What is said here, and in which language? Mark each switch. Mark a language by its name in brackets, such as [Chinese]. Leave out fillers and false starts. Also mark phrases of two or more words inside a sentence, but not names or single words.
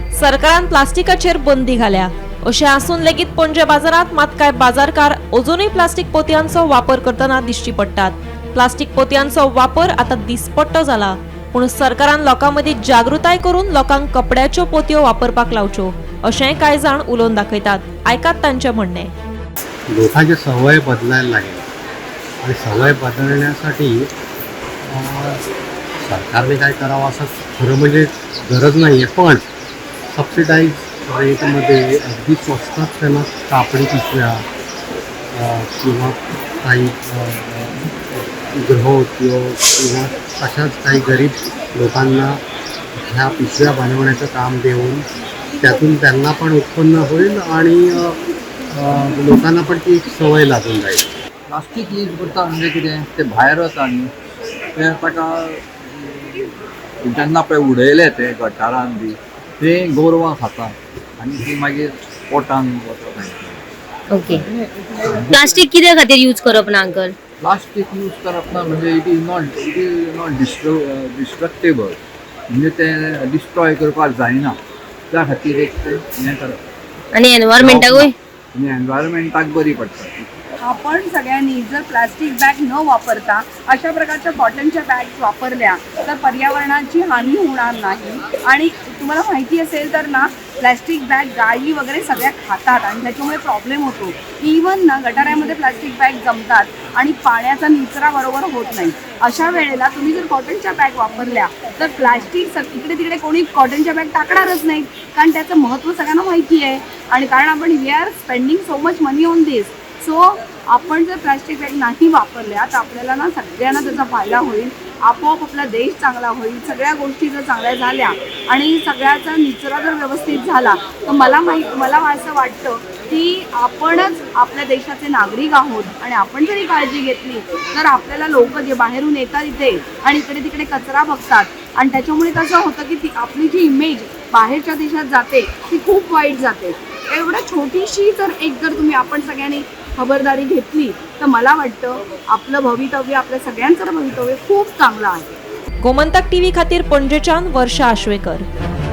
[Konkani] सरकारान प्लास्टिकाचेर बंदी घाल्या अशें आसून लेगीत पणजे बाजारात मात कांय बाजारकार अजूनय प्लास्टिक पोतयांचो वापर करतना दिश्टी पडटात। प्लास्टिक पोतयांचो वापर आतां दिसपट्टो जाला, पूण सरकारान लोकां मदीं जागृताय करून लोकांक कपड्याच्यो पोतयो वापरपाक लावच्यो अशेंय कांय जाण उलोवन दाखयतात। आयकात तांचें म्हणणें। [Marathi] लोकांची सवय बदलायला लागेल आणि सवय बदलण्यासाठी सरकारने काय करावं असं खरं म्हणजे गरज नाही आहे, पण सबसिडाईज रेटमध्ये अगदी स्वस्तात त्यांना कापडी पिशव्या किंवा काही गृहउद्योग किंवा अशाच काही गरीब लोकांना ह्या पिशव्या बनवण्याचं काम देऊन त्यातून त्यांना पण उत्पन्न होईल आणि लोकांना पण ती सवय लागून जाईल। [English] plastic use [Konkani] करता म्हणजे कितें ते भायर वता न्ही ते ताका जेन्ना पळय उडयले ते गटारान बी ते गोरवां खाता आनी ती मागीर पोटान वता। ओके, प्लास्टिक कित्या खातीर यूज करप ना अंकल? [English] plastic use [Konkani] करप ना म्हणजे [English] it is not destructible, [Konkani] म्हणजे ते डिस्ट्रॉय करपाक जायना, त्या खातीर एक ते हें करप आणि एनवायरमेंटाकूय आनी एनवायरमेंटाक बरी पडटा। [Marathi] आपण सगळ्यांनी जर [English] plastic bag [Marathi] न वापरता अशा प्रकारच्या कॉटनच्या बॅग्स वापरल्या तर पर्यावरणाची हानी होणार नाही। आणि तुम्हाला माहिती असेल तर ना [English] plastic bag [Marathi] गायी वगैरे सगळ्या खातात आणि त्याच्यामुळे प्रॉब्लेम होतो। इवन ना गटारामध्ये [English] plastic bag [Marathi] जमतात आणि पाण्याचा निचरा बरोबर होत नाही। अशा वेळेला तुम्ही जर कॉटनच्या बॅग वापरल्या तर प्लास्टिक इकडे तिकडे कोणी कॉटनच्या बॅग टाकणारच नाही, कारण त्याचं महत्त्व सगळ्यांना माहिती आहे आणि कारण आपण [English] we are spending so much money on this. [Marathi] सो आपण जर [English] plastic bag [Marathi] नाही वापरल्या तर आपल्याला ना सगळ्यांना त्याचा फायदा होईल, आपोआप आपला देश चांगला होईल। सगळ्या गोष्टी जर चांगल्या झाल्या आणि सगळ्याचा निचरा जर व्यवस्थित झाला तर मला असं वाटतं की आपणच आपल्या देशाचे नागरिक आहोत आणि आपण जरी काळजी घेतली तर आपल्याला लोक जे बाहेरून येतात इथे आणि इकडे तिकडे कचरा बघतात आणि त्याच्यामुळे कसं होतं की ती आपली जी इमेज बाहेरच्या देशात जाते ती खूप वाईट जाते। एवढं छोटीशी जर तुम्ही आपण सगळ्यांनी खबरदारी घेतली तर मला वाटतं आपलं भवितव्य, आपल्या सगळ्यांचं भवितव्य खूप चांगलं आहे। [Konkani] गोमंतक टीव्ही खातीर पणजेच्यान वर्षा आश्वेकर।